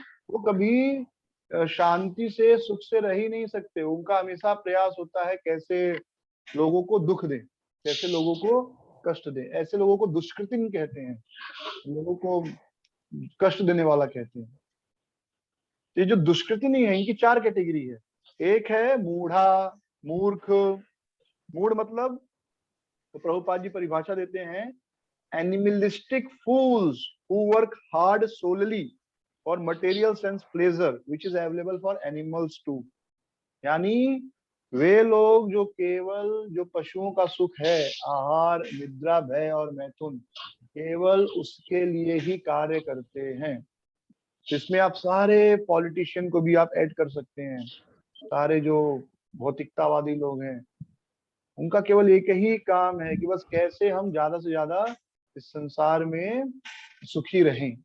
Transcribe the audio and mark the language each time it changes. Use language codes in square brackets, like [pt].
[hi] वो कभी शांति से सुख से रह ही नहीं सकते। उनका हमेशा प्रयास होता है कैसे लोगों को दुख दें। कैसे लोगों को कष्ट दे। ऐसे लोगों को दुष्कृतिन कहते हैं, लोगों को कष्ट देने वाला कहते हैं। ये जो दुष्कृतिन है इनकी 4 कैटेगरी है। एक है मूढ़ा, मूर्ख। मूढ़ मतलब, तो प्रभुपाद जी परिभाषा देते हैं, [en] animalistic fools who work hard solely for material sense pleasure which is available for animals too। [hi] यानी वे लोग जो केवल जो पशुओं का सुख है, आहार, निद्रा, भय और मैथुन, केवल उसके लिए ही कार्य करते हैं। इसमें आप सारे पॉलिटिशियन को भी आप ऐड कर सकते हैं, सारे जो भौतिकतावादी लोग हैं, उनका केवल एक ही काम है कि बस कैसे हम ज्यादा से ज्यादा इस संसार में सुखी रहें।